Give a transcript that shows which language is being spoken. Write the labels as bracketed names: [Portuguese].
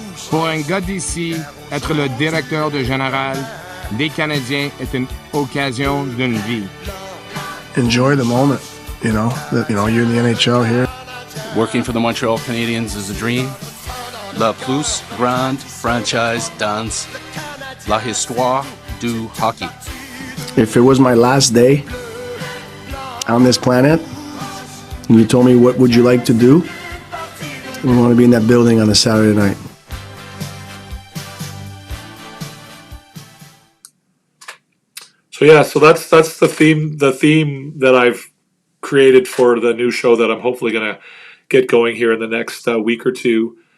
[French] Pour un gars d'ici, être le directeur de général des Canadiens est une occasion d'une vie. [English] Enjoy the moment, you're in the NHL here. Working for the Montreal Canadiens is a dream. [French] La plus grande franchise dans la histoire du hockey. [English] If it was my last day on this planet, and you told me what would you like to do, I want to be in that building on a Saturday night. So yeah, so that's the theme that I've created for the new show that I'm hopefully going to get going here in the next week or two.